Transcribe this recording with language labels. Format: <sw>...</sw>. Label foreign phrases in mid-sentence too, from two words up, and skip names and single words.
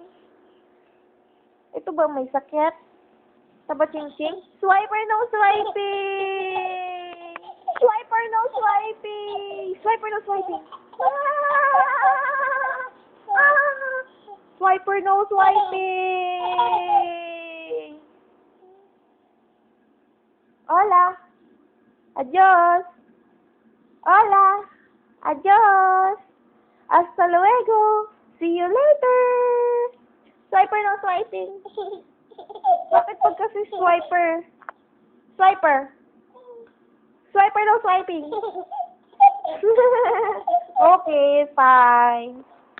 <tl>Ito ba may sakit? Taba-ching-ching?</tl> <en>Swiper no swiping! Swiper no swiping! Swiper no swiping! Swiper no swiping!</en> <es>Hola! Adios! Hola! Adios! Hasta luego!</es> <en>See you later! Swiper no swiping!</en> <tl>Bakit pag kasi swiper?</tl> <en>Swiper! Swiper no swiping! Okay, fine.</en>